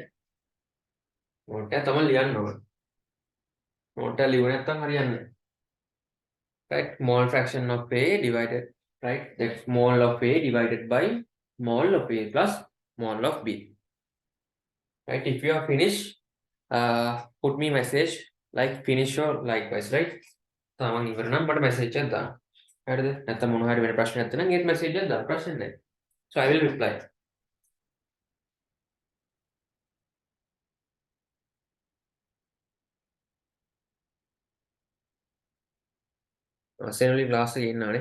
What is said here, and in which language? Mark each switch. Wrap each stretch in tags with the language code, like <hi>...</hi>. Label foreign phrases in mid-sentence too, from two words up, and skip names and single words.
<si>note එක තමයි ලියන්න ඕනේ. note එක ලියුවේ නැත්නම් හරියන්නේ නැහැ.</si> <en>right? Mole fraction of A divided, right? That's mole of A divided by mole of A plus mole of B. Right? If you are finished, put me message like finish or likewise, right?</en> <si>තමන් ඉවර නම් මට message එකක් දාන්න. හරිද? නැත්නම් මොනවා හරි වෙන ප්‍රශ්නයක් නැත්නම් ඒත් message එකක් දාන්න. ප්‍රශ්න නැහැ.</si> <en>So I will reply.</en> <si>සෙනලි ක්ලාස් එකේ ඉන්නවනේ.</si>